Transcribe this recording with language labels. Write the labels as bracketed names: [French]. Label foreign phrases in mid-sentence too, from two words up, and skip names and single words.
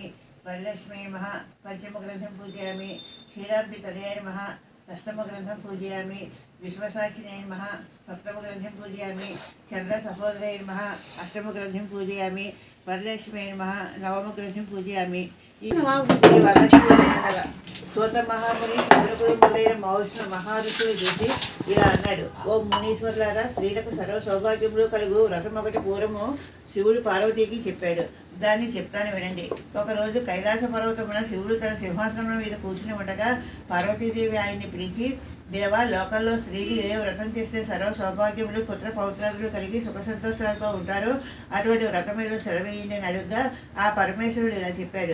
[Sanskrit] वरलक्ष्म्यै नमः। पञ्चमग्रन्थिं पूजयामि। क्षीराब्धितनयाय नमः। षष्ठमग्रन्थं पूजयामि। विश्वसाक्षिणे नमः। सप्तमग्रन्थिं पूजयामि। चन्द्रसहोदराय नमः। अष्टमग्रन्थिं पूजयामि। वरलक्ष्म्यै नमः। नवमग्रन्थिं पूजयामि। [Telugu] సూత మహాముని చంద్రపురి మొదలైన మౌష్ణ మహారుషులు చూసి ఇలా అన్నాడు. ఓ మునీశ్వర్లారా, స్త్రీలకు సర్వ సౌభాగ్యములు కలుగు వ్రతం ఒకటి పూర్వము శివుడు పార్వతీకి చెప్పాడు. దాన్ని చెప్తాను వినండి. ఒకరోజు కైలాస పర్వతమున శివుడు తన సింహాసనం మీద కూర్చుని ఉండగా పార్వతీదేవి ఆయన్ని పిలిచి, దేవా, లోకంలో స్త్రీలు ఏ వ్రతం చేస్తే సర్వ సౌభాగ్యములు పుత్ర పౌత్రాదులు కలిగి సుఖ సంతోషాలతో ఉంటారో అటువంటి వ్రతం మీద సెలవేయండి అని అడుగుగా ఆ పరమేశ్వరుడు ఇలా చెప్పాడు.